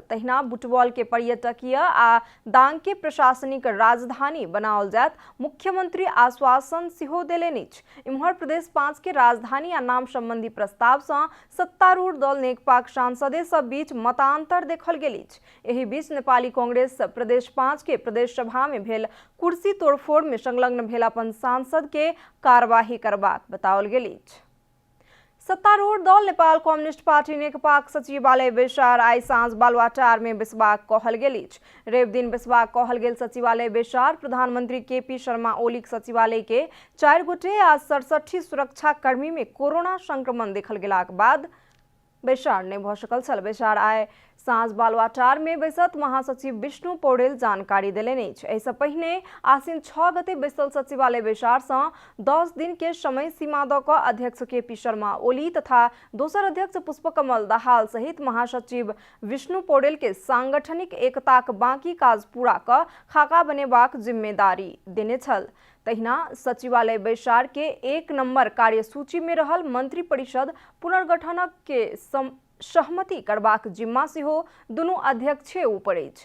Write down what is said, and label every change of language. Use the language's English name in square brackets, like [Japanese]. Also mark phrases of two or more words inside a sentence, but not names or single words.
[Maithili] तहिना बुटबॉल के पर्यटकीय आ दांग के प्रशासनिक राजधानी बनाओल जायत मुख्यमंत्री आश्वासन सेहो देलनि अछि। इम्हर प्रदेश 5 के राजधानी आ नाम संबंधी प्रस्ताव सँ सत्तारूढ़ दल नेकपा सांसदे सब बीच मतांतर देखल गेल अछि। एहि बीच नेपाली कांग्रेस प्रदेश 5 के प्रदेश सभा में भेल कुर्सी तोड़फोड़ में संलग्न भेल अपन सांसद के कार्यवाही करबाक बताओल गेल अछि। सत्तारूढ़ दल नेपाल कम्युनिस्ट पार्टी नेकपा सचिवालय बैसार आई सांझ बालुवाटार में बैसबाक कहल गेल अछि। रवि दिन बैसबाक कहल गेल सचिवालय बैसार प्रधानमंत्री केपी शर्मा ओलीक सचिवालय के 4 गोटे आ 67 सुरक्षा कर्मी में कोरोना संक्रमण देखल गेलाक बाद बैसार नहीं भ सकल छल। बैसार आय सांझ बालुवाटार में बैसत महासचिव विष्णु पौडेल जानकारी देलनि अछि। एहिसँ पहिने आसिन 6 गते बैसल सचिवालय बैसार सँ 10 दिन के समय सीमा द क अध्यक्ष केपी शर्मा ओली तथा दोसर अध्यक्ष पुष्पकमल दाहाल सहित महासचिव विष्णु पौडेल के सांगठनिक एकताक बाकी काज पूरा क खाका बनेबाक जिम्मेदारी देने छल। तहिना सचिवालय बैसार के 1 नंबर कार्यसूची में रहल मंत्री परिषद पुनर्गठनक के सहमति करबाक जिम्मा सेहो दुनू अध्यक्षे ऊपर अछि।